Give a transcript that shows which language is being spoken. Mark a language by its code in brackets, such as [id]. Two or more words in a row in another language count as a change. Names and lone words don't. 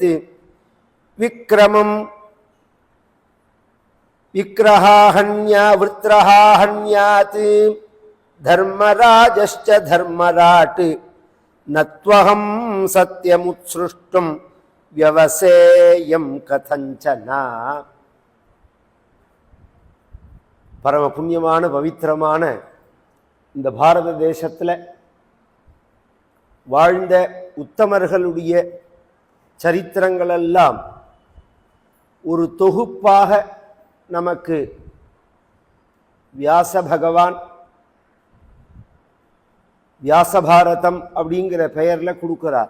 [sa] विक्रमं विग्रहाहन्या वृत्रहाहन्यात्। धर्मराजश्च धर्मराट् न त्वहं सत्यमुत्सृष्टुं व्यवसेयं कथञ्चन। [ta] பரம புண்ணியமான பவித்திரமான இந்த பாரத தேசத்தில் வாழ்ந்த உத்தமர்களுடைய சரித்திரங்களெல்லாம் ஒரு தொகுப்பாக நமக்கு வியாச பகவான் வியாசபாரதம் அப்படிங்கிற பெயரில் கொடுக்கிறார்.